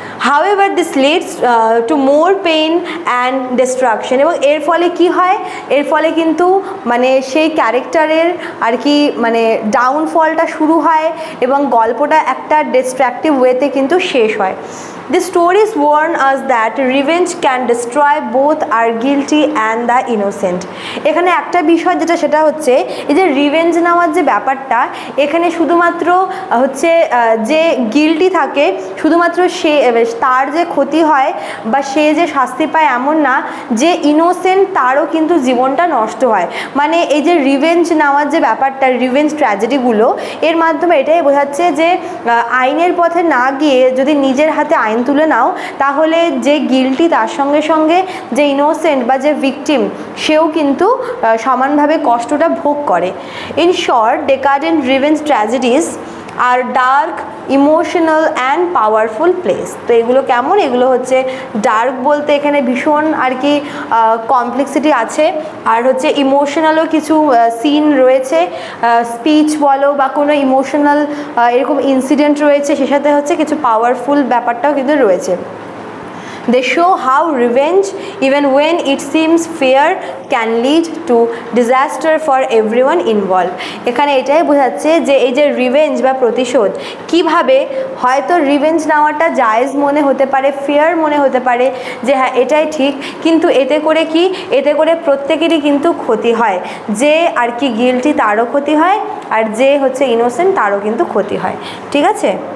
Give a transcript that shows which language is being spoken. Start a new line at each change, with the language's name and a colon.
English: However, this leads to more pain and destruction,
Bangla: এবং এর ফলে কি হয়, এর ফলে কিন্তু মানে সেই ক্যারেক্টারের আর কি মানে ডাউনফলটা শুরু হয় এবং গল্পটা একটা ডিস্ট্রাকটিভ ওয়েতে কিন্তু শেষ হয়।
English: The stories warn us that revenge can destroy both our guilty and the innocent.
Bangla: এখানে একটা বিষয় যেটা সেটা হচ্ছে এই যে রিভেঞ্জ নেওয়ার যে ব্যাপারটা, এখানে শুধুমাত্র হচ্ছে যে গিল্টি থাকে শুধুমাত্র সে তার যে ক্ষতি হয় বা সে যে শাস্তি পায় এমন না, যে ইনোসেন্ট তারও কিন্তু জীবনটা নষ্ট হয়। মানে এই যে রিভেঞ্জ নেওয়ার যে ব্যাপারটা, রিভেঞ্জ ট্র্যাজেডিগুলো এর মাধ্যমে এটাই বোঝাচ্ছে যে আইনের পথে না গিয়ে যদি নিজের হাতে আইন তুলে নাও তাহলে যে গিল্টি তার সঙ্গে সঙ্গে যে ইনোসেন্ট বা যে ভিকটিম সেও কিন্তু সমানভাবে কষ্টটা ভোগ করে।
English: In short, decadent revenge tragedies are dark, emotional and powerful place.
Bangla: তো এগুলো কেমন, এগুলো হচ্ছে ডার্ক বলতে এখানে ভীষণ আর কি কমপ্লেক্সিটি আছে, আর হচ্ছে ইমোশনালও কিছু সিন রয়েছে, স্পিচ বলো বা কোনো ইমোশনাল এরকম ইনসিডেন্ট রয়েছে, সে সাথে হচ্ছে কিছু পাওয়ারফুল ব্যাপারটাও কিন্তু রয়েছে।
English: They show how revenge, even when it seems fair, can lead to disaster for everyone involved.
Bangla: এখানে এটাই বোঝাচ্ছে যে এই যে রিভেঞ্জ বা প্রতিশোধ কিভাবে হয়তো রিভেঞ্জ নেওয়াটা জায়েজ মনে হতে পারে, ফেয়ার মনে হতে পারে যে হ্যাঁ এটাই ঠিক, কিন্তু এতে করে কি, এতে করে প্রত্যেকেরই কিন্তু ক্ষতি হয়, যে আর কি গিল্টি তারও ক্ষতি হয় আর যে হচ্ছে ইনোসেন্ট তারও কিন্তু ক্ষতি হয়, ঠিক আছে।